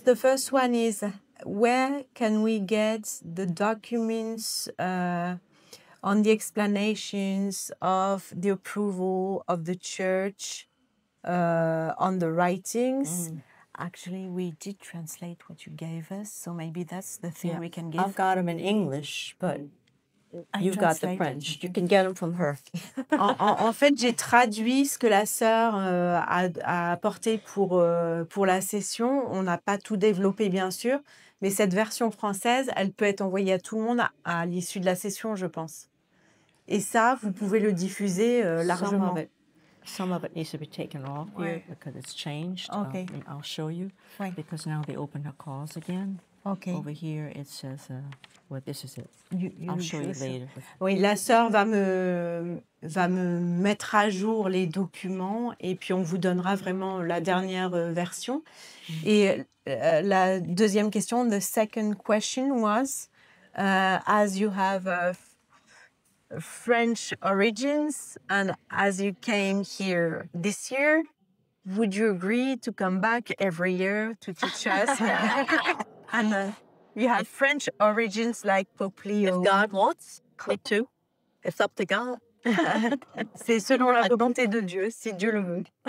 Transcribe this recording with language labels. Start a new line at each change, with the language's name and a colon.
English: The first one is, where can we get the documents on the explanations of the approval of the church on the writings? Actually, we did translate what you gave us, so maybe that's the thing we can give. I've got them in English, but I you've got the translated. French. You can get them from her.
French: En fait, j'ai traduit ce que la sœur a apporté pour la session. On n'a pas tout développé, bien sûr, mais cette version française, elle peut être envoyée à tout le monde à l'issue de la session, je pense. Et ça, vous pouvez le diffuser largement.
English: Some of it needs to be taken off here because it's changed. Okay. And I'll show you. Right. Because now they open her calls again. Okay. Over here it says, well, this is it. You I'll show you show- later.
French: Oui, la sœur va me mettre à jour les documents et puis on vous donnera vraiment la dernière version. Et la deuxième question,
English: the second question was, as you have French origins and as you came here this year, would you agree to come back every year to teach us? And you have French origins like Pope Leo. If God wants, me too. It's up to God.
French: C'est selon la volonté de Dieu, si Dieu le veut.